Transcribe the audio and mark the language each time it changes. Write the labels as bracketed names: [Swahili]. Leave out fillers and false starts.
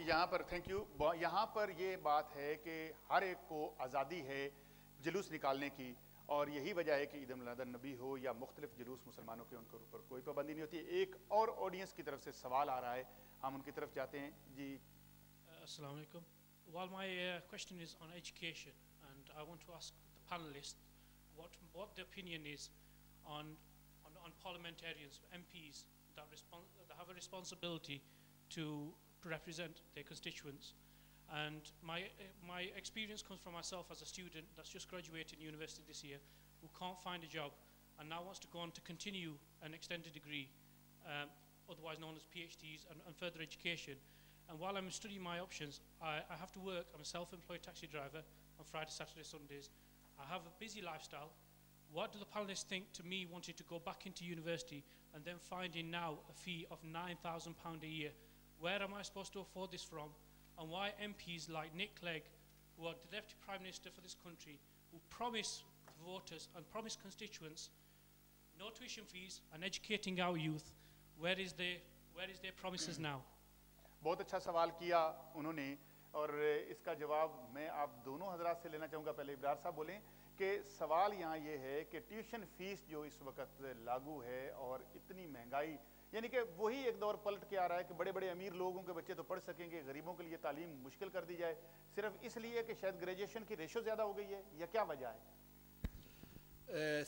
[Urdu] یہاں پر thank you, یہاں پر یہ بات ہے کہ ہر ایک کو آزادی ہے جلوس نکالنے کی, اور یہی وجہ ہے کہ عید میلاد النبی ہو یا مختلف جلوس مسلمانوں کے, ان کے اوپر کوئی پابندی نہیں ہوتی. ایک اور آڈینس کی طرف سے سوال آ رہا ہے, ہم ان کی طرف جاتے ہیں. جی السلام علیکم. [English] While my question is on education, and I want to ask the panelists what the opinion is on parliamentarians, MPs that have a responsibility to represent their constituents. And my experience comes from myself as a student that's just graduated university this year, who can't find a job and now wants to go on to continue an extended degree, otherwise known as PhDs and further education. And while I'm studying my options, I have to work. I'm a self-employed taxi driver on Friday, Saturday, Sundays. I have a busy lifestyle. What do the panelists think to me wanting to go back into university and then finding now a fee of £9,000 a year? Where am I supposed to afford this from? And why MPs like Nick Clegg, who are the Deputy Prime Minister for this country, who promise voters and promise constituents no tuition fees and educating our youth, where is their promises now? [Urdu] بہت اچھا سوال کیا انہوں نے, اور اس کا جواب میں آپ دونوں حضرات سے لینا چاہوں گا. پہلے ابرار صاحب بولیں کہ سوال یہاں یہ ہے کہ ٹیوشن فیس جو اس وقت لاگو ہے اور اتنی مہنگائی, یعنی کہ وہی ایک دور پلٹ کے آ رہا ہے کہ بڑے بڑے امیر لوگوں کے بچے تو پڑھ سکیں گے, غریبوں کے لیے تعلیم مشکل کر دی جائے, صرف اس لیے کہ شاید گریجویشن کی ریشو زیادہ ہو گئی ہے, یا کیا وجہ ہے؟